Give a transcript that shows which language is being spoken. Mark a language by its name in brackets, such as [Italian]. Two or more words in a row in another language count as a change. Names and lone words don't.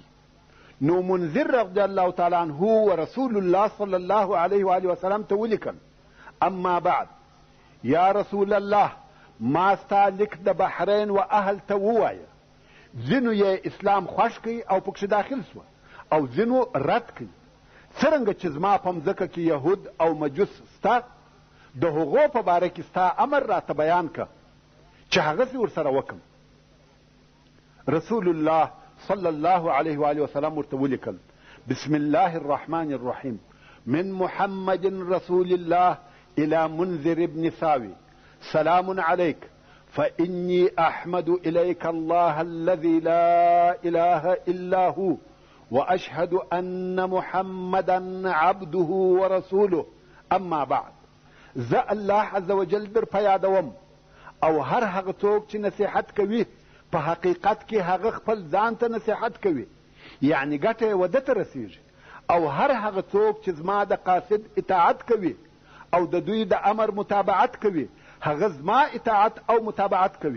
[Pashto] نو منذر [Arabic] رضی الله تعالی عنه [Pashto] و [Arabic] رسول الله صلی الله علیه و آله وسلم [Pashto] ته ولیکل [Arabic] اما بعد یا رسول الله [Pashto] ما ستا لیک د بحرین و اهل ته ووایه. ځینو یې اسلام خوښ کړي او پکښې داخل سوه او ځینو رد کړي. څرنګه چې زما په مځکه کې یهود او مجوس ستا د هغو په باره کې ستا امر راته بیان که چې هغسې ورسره وکم. [Arabic] رسول الله صلى الله عليه وآله وسلم [Pashto] ورته ولیکل [Arabic] بسم الله الرحمن الرحيم من محمد رسول الله إلى منذر ابن ساوي سلام عليك فإني أحمد إليك الله الذي لا إله إلا هو وأشهد أن محمدا عبده ورسوله أما بعد. [Pashto] زه [Arabic] الله عز وجل [Pashto] در په یادوم او هر هغه څوک چې نصیحت کوي په حقیقت کې هغه خپل ځان ته نصیحت کوي یعنی ګټه یې وده ته رسیږي او هر هغه څوک چې زما د قاصد اطاعت کوي او د دوی د امر متابعت کوي هغه زما اطاعت او متابعت کوي.